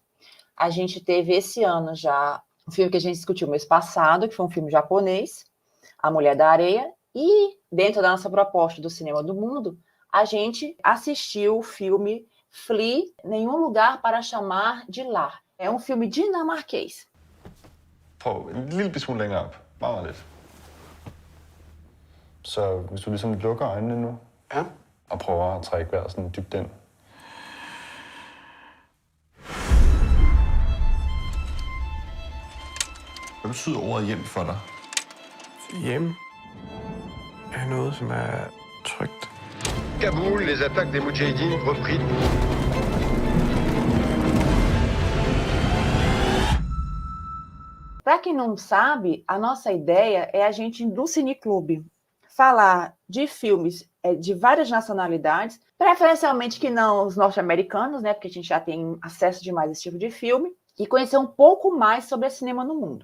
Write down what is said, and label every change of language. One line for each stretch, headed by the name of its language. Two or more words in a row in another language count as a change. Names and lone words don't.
Portuguese: A gente teve esse ano já um filme que a gente discutiu mês passado, que foi um filme japonês, A Mulher da Areia, e dentro da nossa proposta do Cinema do Mundo, a gente assistiu o filme Flea, Nenhum Lugar para Chamar de Lar. É um filme dinamarquês.
Danish: Prøv en lille smule længere op. Meget lidt. Så hvis du ligesom lukker øjnene nu, Ja. og prøver at trække vejret sådan dybt ind. Hvad betyder ordet hjem for dig? Hjem er noget, som er trygt.
French: Kaboul, les attaques des Moudjahidines repris.
Portuguese: Para quem não sabe, a nossa ideia é a gente, do Cineclube, falar de filmes de várias nacionalidades, preferencialmente que não os norte-americanos, porque a gente já tem acesso demais a esse tipo de filme, e conhecer um pouco mais sobre o cinema no mundo.